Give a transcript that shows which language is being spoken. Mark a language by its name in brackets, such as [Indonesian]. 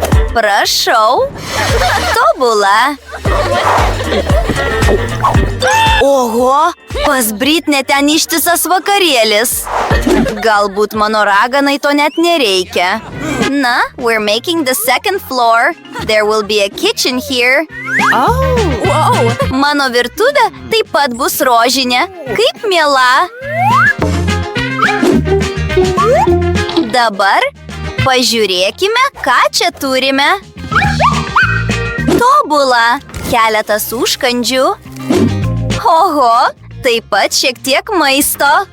[Lithuanian] Prašau. Tobula. Oho, pas Britnę ten ištisas vakarėlis. Galbūt mano raganai to net nereikia. [English] Na, we're making the second floor. There will be a kitchen here. [Lithuanian] Mano virtuvė taip pat bus rožinė. Kaip miela. Dabar pažiūrėkime, ką čia turime. Tobula. Keletas užkandžių. Oho, taip pat šiek tiek maisto.